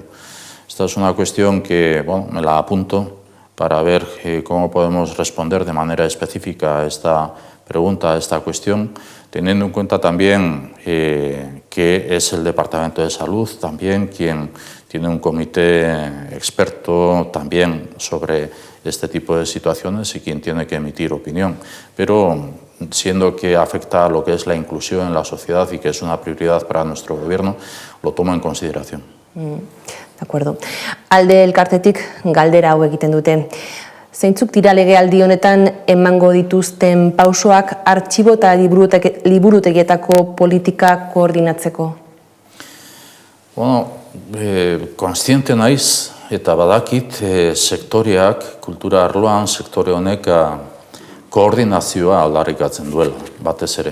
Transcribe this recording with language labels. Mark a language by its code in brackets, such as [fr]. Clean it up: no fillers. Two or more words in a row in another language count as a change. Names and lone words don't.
[es] Esta es una cuestión que me la apunto para ver cómo podemos responder de manera específica a esta pregunta, a esta cuestión, teniendo en cuenta también que es el Departamento de Salud también quien tiene un comité experto también sobre este tipo de situaciones y quien tiene que emitir opinión. Pero siendo que afecta a lo que es la inclusión en la sociedad y que es una prioridad para nuestro Gobierno, lo tomo en consideración. De acuerdo. [eu] Alde Elkartetik galdera hau egiten dute. Zeintzuk dira legealdi honetan emango dituzten pausoak artxibo eta liburutegietako politika koordinatzeko? Kontziente naiz eta badakit sektoreak, kultura arloan sektore honek koordinazioa aldarrikatzen duela, batez ere.